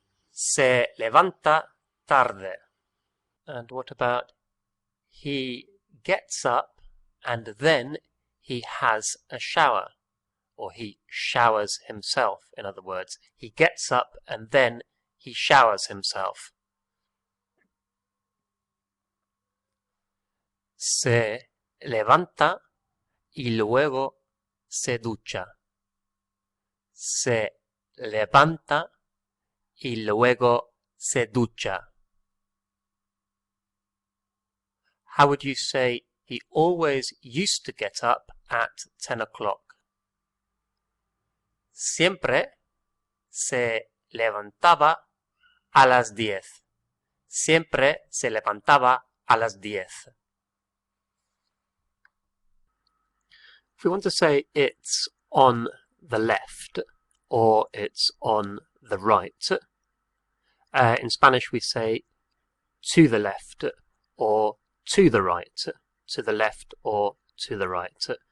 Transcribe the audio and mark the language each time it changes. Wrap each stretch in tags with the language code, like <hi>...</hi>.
<es>Se levanta tarde.</es> <en>And what about he gets up and then he has a shower? Or he showers himself, in other words. He gets up and then he showers himself.</en> <es>Se levanta y luego se ducha. Se levanta y luego se ducha.</es> <en>How would you say he always used to get up at 10 o'clock?</en> <es>Siempre se levantaba a las 10. Siempre se levantaba a las 10.</es> <en>If we want to say it's on the left or it's on the right, in Spanish we say to the left or to the right, to the left or to the right.</en>